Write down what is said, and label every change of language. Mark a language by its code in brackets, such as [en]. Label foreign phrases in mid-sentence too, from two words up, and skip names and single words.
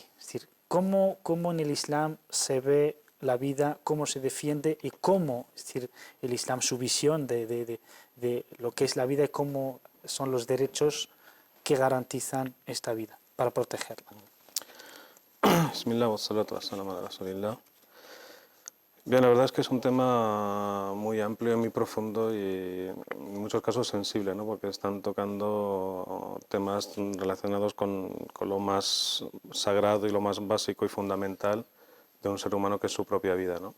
[es] Es decir, cómo en el Islam se ve la vida, cómo se defiende y cómo, es decir, el Islam, su visión de lo que es la vida y cómo son los derechos que garantizan esta vida para protegerla. [ar] بسم الله والصلاة والسلام على رسول الله. [es] Bien, la verdad es que es un tema muy amplio, muy profundo y en muchos casos sensible, ¿no? Porque están tocando temas relacionados con lo más sagrado y lo más básico y fundamental de un ser humano, que es su propia vida, ¿no?